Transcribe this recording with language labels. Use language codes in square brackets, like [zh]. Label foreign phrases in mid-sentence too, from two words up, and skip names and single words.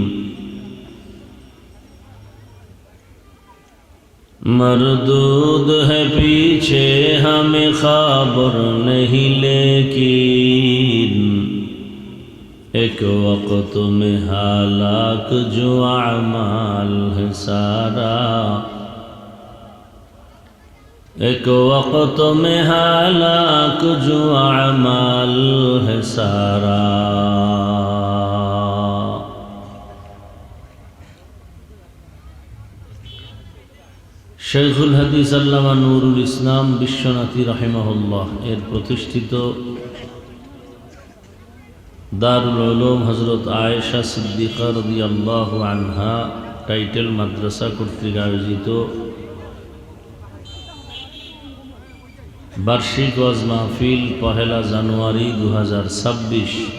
[ur] مردود ہے پیچھے ہمیں خبر نہیں لیکن ایک وقت میں ہلاک جو اعمال ہے سارا ایک وقت میں ہلاک جو اعمال ہے سارا [bn] শেখুল হাদিস আল্লামা নুরুল ইসলাম বিশ্বনাথী রাহিমাহুল্লাহ এর প্রতিষ্ঠিত দারুল উলুম হযরত আয়েশা সিদ্দিকা রাদিয়াল্লাহু আনহা টাইটেল মাদ্রাসা কর্তৃক আয়োজিত বার্ষিক ওয়াজ মাহফিল 1 জানুয়ারি 2026